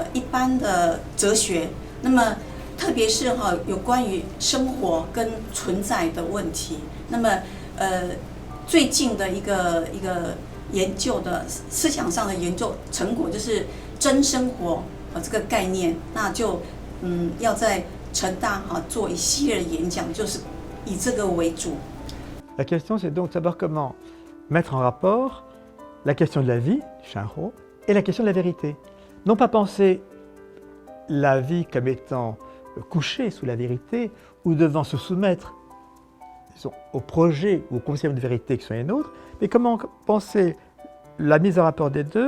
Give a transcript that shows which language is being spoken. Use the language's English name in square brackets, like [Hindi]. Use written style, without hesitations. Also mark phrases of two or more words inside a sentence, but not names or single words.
[Chinese] 一般的哲学，那么特别是哈有关于生活跟存在的问题，那么最近的一个研究的思想上的研究成果就是真生活这个概念，那就要在成大哈做一系列的演讲，就是以这个为主。 [French] La question c'est donc de savoir comment mettre en rapport la question de la vie, Shanho, et la question de la vérité. Non pas penser la vie comme étant couchée sous la vérité ou devant se soumettre disons, au projet ou au concept de vérité qui sont les nôtres, mais comment penser la mise en rapport des deux.